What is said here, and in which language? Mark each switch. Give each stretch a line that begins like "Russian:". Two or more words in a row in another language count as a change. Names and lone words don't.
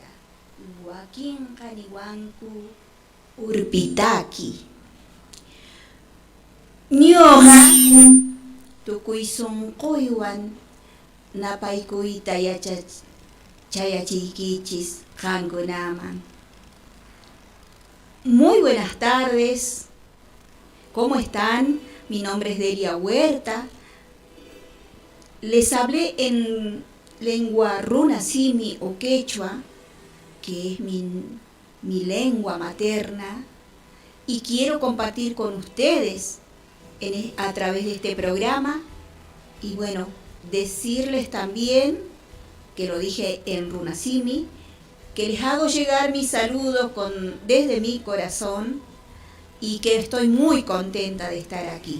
Quechua: Joaquín Caniwanku Urpitaki. Ñuqa tukuy sunquywan napaykuyta chayachiykichis qankunaman.
Spanish: Muy buenas tardes. ¿Cómo están? Mi nombre es Delia Huerta. Les hablé en lengua runa simi o quechua, que es mi lengua materna, y quiero compartir con ustedes a través de este programa, y bueno, decirles también, que lo dije en Runasimi, que les hago llegar mis saludos desde mi corazón, y que estoy muy contenta de estar aquí.